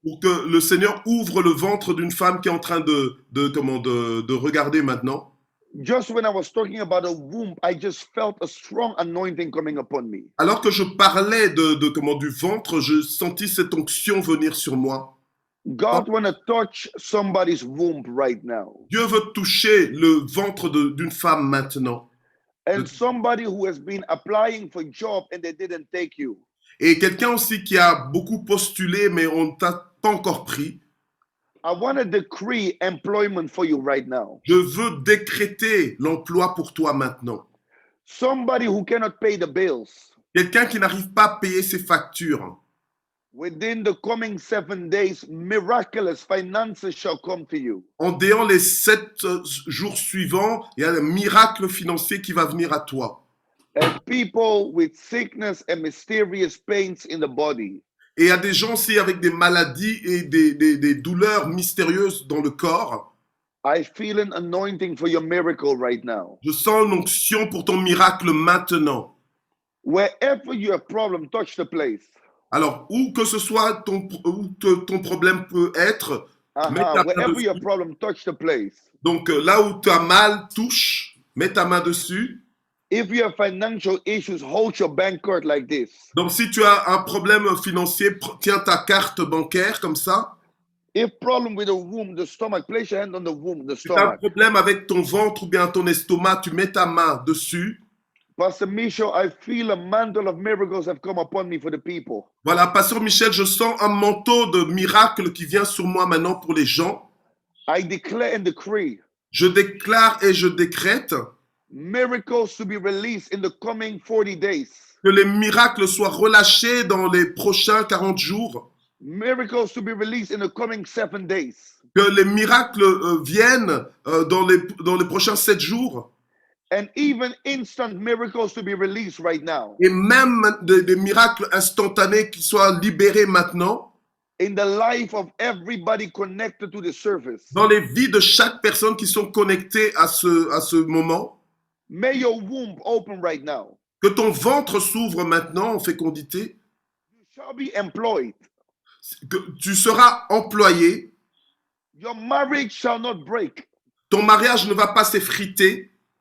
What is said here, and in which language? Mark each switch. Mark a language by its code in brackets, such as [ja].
[fr] Pour que le Seigneur ouvre le ventre d'une femme qui est en train de regarder maintenant. [en] Just when I was talking about a womb, I just felt a strong anointing coming upon me. [fr] Alors que je parlais du ventre, je sentis cette onction venir sur moi. [en] God want to touch somebody's womb right now. [fr] Dieu veut toucher le ventre d'une femme maintenant. [en] And somebody who has been applying for job and they didn't take you. [fr] Et quelqu'un aussi qui a beaucoup postulé, mais on ne t'a pas encore pris. [en] I want to decree employment for you right now. [fr] Je veux décréter l'emploi pour toi maintenant. [en] Somebody who cannot pay the bills. [fr] Quelqu'un qui n'arrive pas à payer ses factures. [en] Within the coming 7 days, miraculous finances shall come to you. [fr] En déant les 7 jours suivants, il y a un miracle financier qui va venir à toi. [en] And people with sickness and mysterious pains in the body. [fr] Et il y a des gens aussi avec des maladies et des douleurs mystérieuses dans le corps. [en] I feel an anointing for your miracle right now. [fr] Je sens une onction pour ton miracle maintenant. [en] Wherever your problem, touch the place. [fr] Alors, où que ce soit ton problème peut être, mets ta main [en] Wherever [fr] dessus. [en] your problem, touch the place. [fr] Donc là où tu as mal, touche, mets ta main dessus. [en] If you have financial issues, hold your bank card like this. [fr] Donc si tu as un problème financier, tiens ta carte bancaire comme ça. [en] If problem with the womb, the stomach, place your hand on the womb, the [fr] Si tu as un [en] stomach. [fr] problème avec ton ventre ou bien ton estomac, tu mets ta main dessus. [en] Pastor Michel, I feel a mantle of miracles have come upon me for the people. [fr] Voilà, Pasteur Michel, je sens un manteau de miracle qui vient sur moi maintenant pour les gens. [en] I declare and decree [fr] Je déclare et je décrète [en] miracles to be released in the coming 40 days. [fr] que les miracles soient relâchés dans les prochains 40 jours. [en] Miracles to be released in the coming 7 days. [fr] Que les miracles viennent dans les prochains 7 jours. [en] And even instant miracles to be released right now. [fr] Et même des miracles instantanés qui soient libérés maintenant. [en] In the life of everybody connected to the service. [fr] Dans les vies de chaque personne qui sont connectées à ce moment. [en] May your womb open right now. [fr] Que ton ventre s'ouvre maintenant en fécondité. [en] You shall be employed. [fr] Que tu seras employé. [en] Your marriage shall not break. [fr] Ton mariage ne va pas s'effriter.